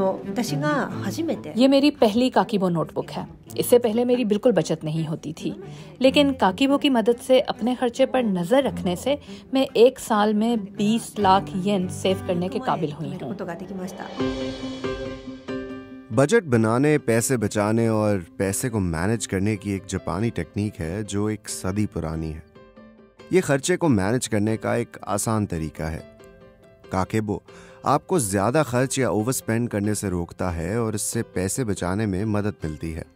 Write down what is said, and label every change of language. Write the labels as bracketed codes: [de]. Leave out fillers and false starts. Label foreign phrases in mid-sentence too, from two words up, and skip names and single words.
[ja] 私が初めて [ur] یہ میری پہلی کاکیبو نوٹ بک ہے. اس سے پہلے میری بالکل بچت نہیں ہوتی تھی، لیکن کاکیبو کی مدد سے اپنے خرچے پر نظر رکھنے سے میں 1 سال میں 20 لاکھ ین سیو کرنے کے قابل ہوئی ہوں. [ja] ことができました。 [ur] بجٹ بنانے، پیسے بچانے اور پیسے کو مینج کرنے کی ایک جاپانی ٹیکنیک ہے جو 1 صدی پرانی ہے. یہ خرچے کو مینج کرنے کا ایک آسان طریقہ ہے. کاکیبو آپ کو زیادہ خرچ یا [en] over spend [ur] کرنے سے روکتا ہے اور اس سے پیسے بچانے میں مدد ملتی ہے.